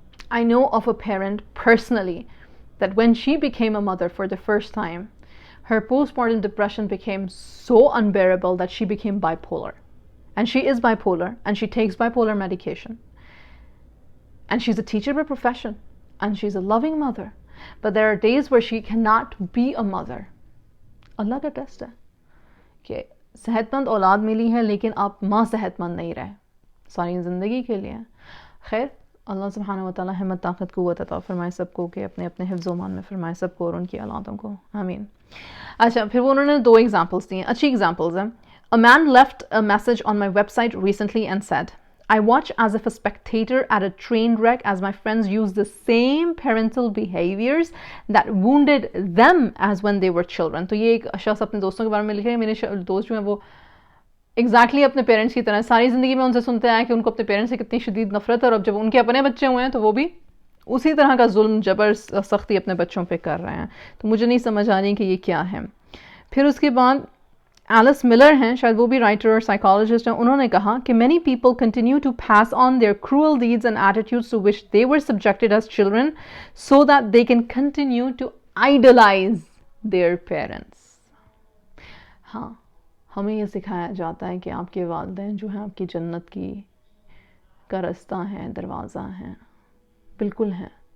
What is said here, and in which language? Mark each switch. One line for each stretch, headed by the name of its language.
English: I know of a parent personally that when she became a mother for the first time, her postpartum depression became so unbearable that she became bipolar. and she is bipolar, and she takes bipolar medication, and she's a teacher by profession, and she's a loving mother, but there are days where she cannot be a mother.
Urdu: اللہ کا test ہے کہ صحت مند اولاد ملی ہے لیکن آپ ماں صحت مند نہیں رہے ساری زندگی کے لیے. خیر اللہ سبحانہ وتعالی ہمت طاقت قوت عطا فرمائے سب کو کہ اپنے اپنے حفظ و امان میں فرمائے سب کو اور ان کی اولادوں کو, آمین. اچھا پھر وہ انہوں نے 2 ایگزامپلس دی ہیں, اچھی ایگزامپلز ہیں.
English: A man left a message on my website recently and said, I watch as if a spectator at a train wreck as my friends use the same parental behaviors that wounded them as when they were children.
Urdu: تو یہ ایک شخص اپنے دوستوں کے بارے میں لکھے ہیں, میرے دوست جو ہیں وہ ایگزیکٹلی اپنے پیرنٹس کی طرح ساری زندگی میں ان سے سنتے آئے کہ ان کو اپنے پیرنٹس سے کتنی شدید نفرت ہے, اور اب جب ان کے اپنے بچے ہوئے ہیں تو وہ بھی اسی طرح کا ظلم جبر سختی اپنے بچوں پہ کر رہے ہیں. تو مجھے نہیں سمجھ آ رہی کہ یہ کیا ہے. پھر اس کے بعد ایلس ملر ہیں, شاید وہ بھی رائٹر اور سائیکالوجسٹ ہیں, انہوں نے کہا کہ
English: many people continue to pass on their cruel deeds and attitudes to which they were subjected as children so that they can continue to idolize their parents.
Urdu: ہاں ہمیں یہ سکھایا جاتا ہے کہ آپ کے والدین جو ہیں آپ کی جنت کی کا رستہ ہیں, دروازہ ہیں, بالکل ہیں.